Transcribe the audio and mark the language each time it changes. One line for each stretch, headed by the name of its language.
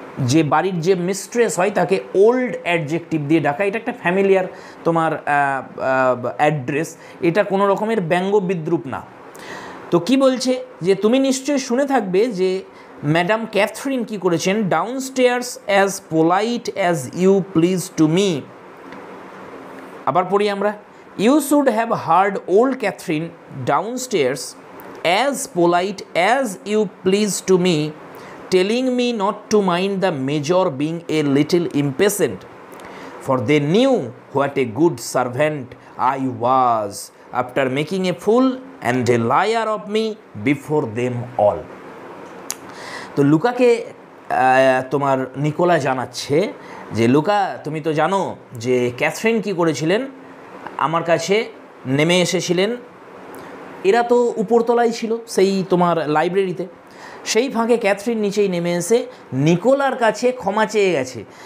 Bangla: যে বাড়ির যে মিস্ট্রেস হয় তাকে ওল্ড অ্যাডজেক্টিভ দিয়ে ডাকা, এটা একটা ফ্যামিলিয়ার তোমার অ্যাড্রেস, এটা কোনো রকমের ব্যঙ্গ বিদ্রুপ না। তো কি বলছে যে তুমি নিশ্চয়ই শুনে থাকবে যে ম্যাডাম ক্যাথরিন কি করেছেন,
English: Downstairs as polite as you please to me.
Bangla: আবার পড়ি আমরা,
English: You should have heard old Catherine downstairs as polite as you please to me telling me not to mind the major being a little impatient, for they knew what a good servant I was after making a fool and a liar of me before them all.
Bangla: তো লুকাকে তোমার Nikola জানাচ্ছে যে Luka, তুমি তো জানো যে Catherine কি করেছিলেন, আমার কাছে নেমে এসেছিলেন। এরা তো উপরতলায় ছিল সেই তোমার লাইব্রেরিতে, সেই ফাঁকে ক্যাথরিন নিচেই নেমে এসে নিকোলার কাছে ক্ষমা চেয়ে গেছে।